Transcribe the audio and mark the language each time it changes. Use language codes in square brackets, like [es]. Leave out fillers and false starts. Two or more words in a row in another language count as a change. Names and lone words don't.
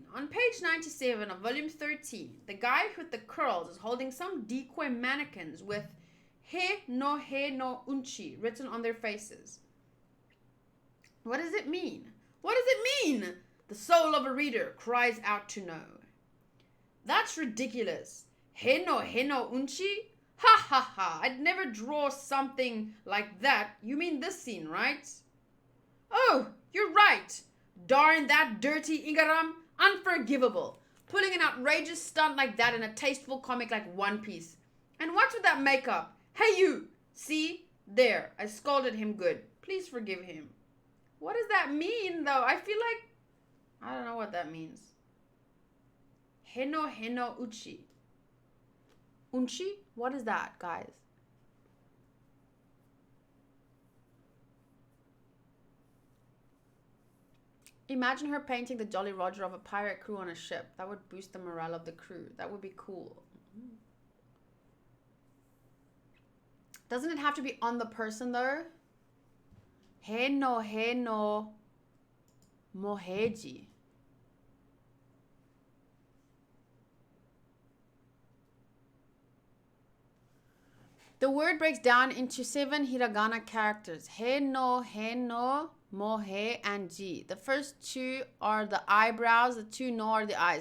[en] On page 97 of volume 13, the guy with the curls is holding some decoy mannequins with [ja] he no unchi [en] written on their faces. What does it mean? What does it mean? The soul of a reader cries out to know. That's ridiculous. [ja] Heno heno unchi? Ha ha ha. [en] I'd never draw something like that. You mean this scene, right? Oh, you're right. Darn that dirty Igaram. Unforgivable. Pulling an outrageous stunt like that in a tasteful comic like One Piece. And what's with that makeup? Hey you. See? There. I scolded him good. Please forgive him. What does that mean though? I feel like I don't know what that means. [ja] Heno heno uchi. Unchi? [en] What is that, guys? Imagine her painting the Jolly Roger of a pirate crew on a ship. That would boost the morale of the crew. That would be cool. Doesn't it have to be on the person though? [ja] Heno heno moheji. [en] The word breaks down into 7 hiragana characters. He, no, mohe, and ji. The first 2 are the eyebrows, the 2 no are the eyes.